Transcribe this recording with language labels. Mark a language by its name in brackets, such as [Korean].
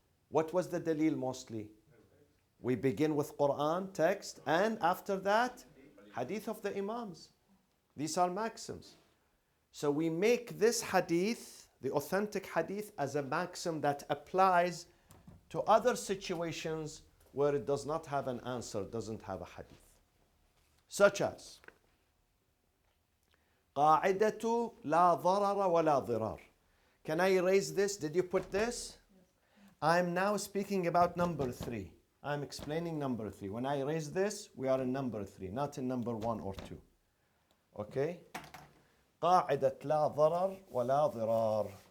[English] What was the dalil mostly? We begin with Quran, text, and after that, hadith of the Imams. These are maxims. So we make this hadith, the authentic hadith, as a maxim that applies to other situations where it does not have an answer, doesn't have a hadith. Such as [Arabic] قاعدة لا ضرر ولا ضرار. [English] Can I erase this? Did you put this? I'm now speaking about number 3. I'm explaining number 3. When I erase this, we are in number 3, not in number 1 or 2. Okay? [Arabic] قاعدة لا ضرر ولا ضرار.